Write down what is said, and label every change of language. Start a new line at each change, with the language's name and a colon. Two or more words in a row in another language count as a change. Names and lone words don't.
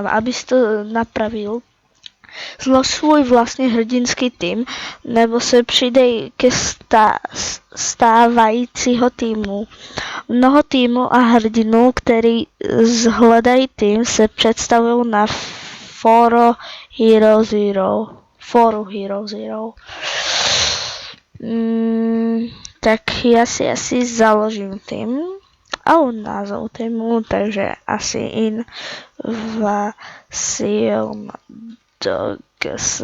Czech: Abys to napravil, zlož svůj vlastní hrdinský tým, nebo se přidej ke stávajícího týmu. Mnoho týmů a hrdinů, který zhledají tým, se představují na Foru Hero Zero.
Slovak: Tak ja si asi založím tým a názov týmu, takže asi Invasion Dogs.